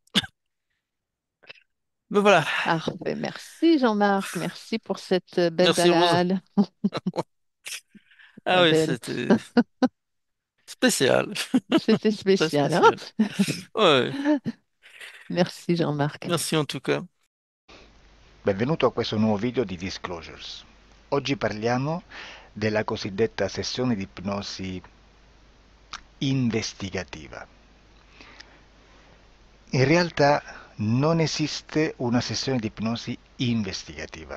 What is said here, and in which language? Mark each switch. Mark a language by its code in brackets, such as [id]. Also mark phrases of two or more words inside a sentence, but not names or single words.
[fr] Me voilà. parfait. Merci Jean-Marc, merci pour cette belle Merci Rose. balade. Ah Pas oui, belle, c'était spécial. c'était Très spécial, hein? spécial. Ouais, Merci Jean-Marc. merci en tout cas. [it] Benvenuto a questo nuovo video di Disclosures. Oggi parliamo della cosiddetta sessione di ipnosi investigativa. In realtà non esiste una sessione di ipnosi investigativa.